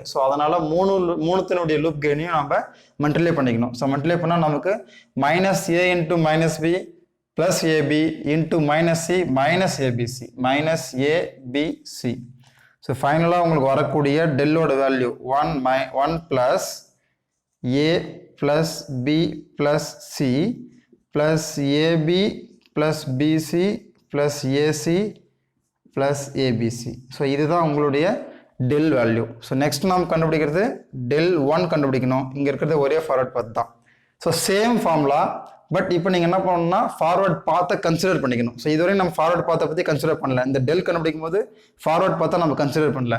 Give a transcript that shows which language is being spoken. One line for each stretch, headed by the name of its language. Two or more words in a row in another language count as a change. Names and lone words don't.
Tamil: ஸோ அதனால் மூணுத்தினுடைய லூப் கெயினையும் நம்ம மல்டிப்ளை பண்ணிக்கணும். ஸோ மல்டிப்ளை பண்ணால் நமக்கு
English: minus A into minus B plus AB into minus C minus ABC
Tamil: minus ABC.
English: So finally
Tamil: உங்களுக்கு வரக்கூடிய
English: Del's value 1 plus A plus B plus C plus AB plus BC plus AC plus ABC.
Tamil: So இதுதான் உங்களுடைய
English: Del value. so next
Tamil: நாம் கண்டுபிடிக்கிறது டெல் 1 கண்டுபிடிக்கணும். இங்கே இருக்கிறது ஒரே
English: forward path
Tamil: தான்.
English: so same formula, but
Tamil: இப்போ நீங்கள் என்ன பண்ணணும்னா
English: forward path consider
Tamil: பண்ணிக்கணும். ஸோ இதுவரையும் நம்ம
English: forward path about consider
Tamil: பண்ணல. இந்த டெல் கண்டுபிடிக்கும் போது
English: forward path our consider
Tamil: பண்ணல.